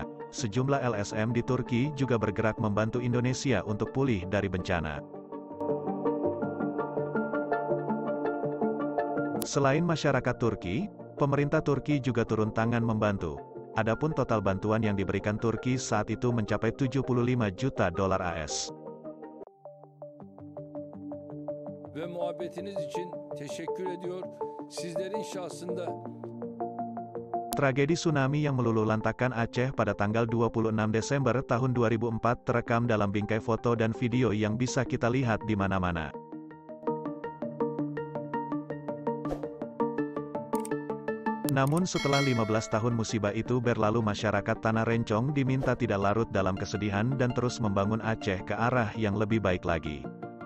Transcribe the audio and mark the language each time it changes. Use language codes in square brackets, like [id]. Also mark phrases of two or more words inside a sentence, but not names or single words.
[id] Sejumlah LSM di Turki juga bergerak membantu Indonesia untuk pulih dari bencana. Selain masyarakat Turki, pemerintah Turki juga turun tangan membantu. Adapun total bantuan yang diberikan Turki saat itu mencapai $75 juta AS. [tr] Ve muhabbetiniz için teşekkür ediyor. Sizlerin şahsında. [id] Tragedi tsunami yang meluluhlantakkan Aceh pada tanggal 26 Desember tahun 2004 terekam dalam bingkai foto dan video yang bisa kita lihat di mana-mana. Namun setelah 15 tahun musibah itu berlalu, masyarakat Tanah Rencong diminta tidak larut dalam kesedihan dan terus membangun Aceh ke arah yang lebih baik lagi.